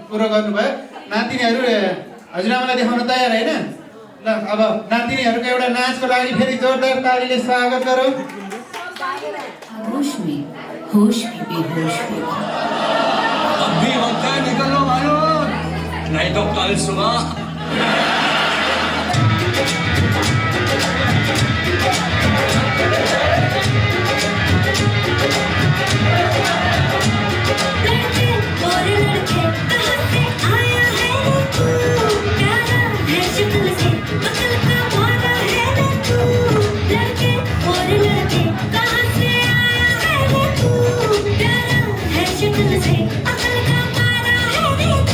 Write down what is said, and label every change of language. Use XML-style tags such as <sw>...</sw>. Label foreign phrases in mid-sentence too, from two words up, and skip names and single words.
<ne>गर्नुभयो नातिनीहरू हजुरआमालाई देखाउन तयार होइन ल अब नातिनीहरूको एउटा नाचको लागि फेरि जोरदार तालीले स्वागत गरौँ</ne> <hi>होश में बेहोश भी अब भी वक्त है निकलो मालूम नहीं तो कल सुबह और लड़के कहाँ से आया है रे तू प्यारा है शक्ल से अकल का मारा है रे तू लड़के और लड़के कहाँ से आया है रे तू प्यारा है शक्ल से अकल का मारा है रे तू</hi>